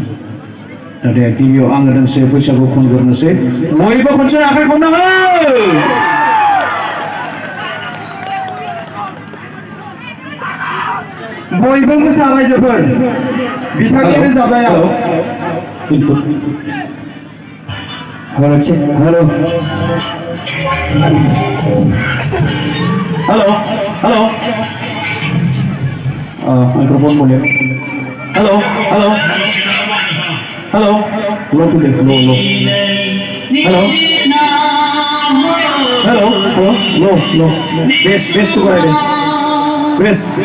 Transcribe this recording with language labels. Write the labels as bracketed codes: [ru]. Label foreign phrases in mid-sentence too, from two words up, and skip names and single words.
[brx] दा दे गिबियाव आङो दोंसे बैसागु खनग्रोनोसै। बयबो खनसे आखाइ खननांगौ। बयबो मोसा रायजोफोर बिथांनि रोजाबनायाव। हेलो हेलो हेलो हेलो माइक्रोफोन बोले हेलो हेलो हेलो लो टुडे लो लो हेलो हेलो हेलो लो लो बेस बेस टू कराए दे बेस